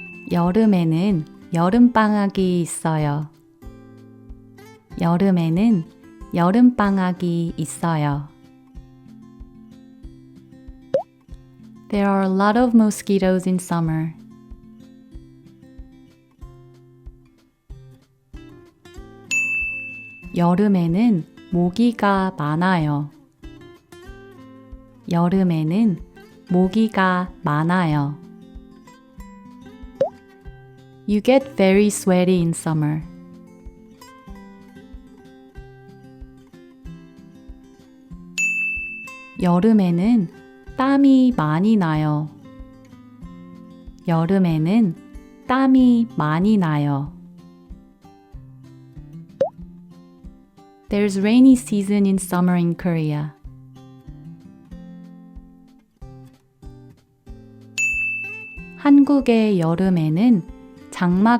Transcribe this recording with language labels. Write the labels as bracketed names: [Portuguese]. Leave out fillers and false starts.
[Korean] 여름에는 여름방학이 있어요. 여름에는 여름방학이 있어요. [English] There are a lot of mosquitoes in summer. [Korean] 여름에는 모기가 많아요. 여름에는 모기가 많아요. [English] You get very sweaty in summer. [Korean] 여름에는 땀이 많이 나요. 여름에는 땀이 많이 나요. [English] There's rainy season in summer in Korea. [Korean] 한국의 여름에는 장마가 있어요. 한국의 여름에는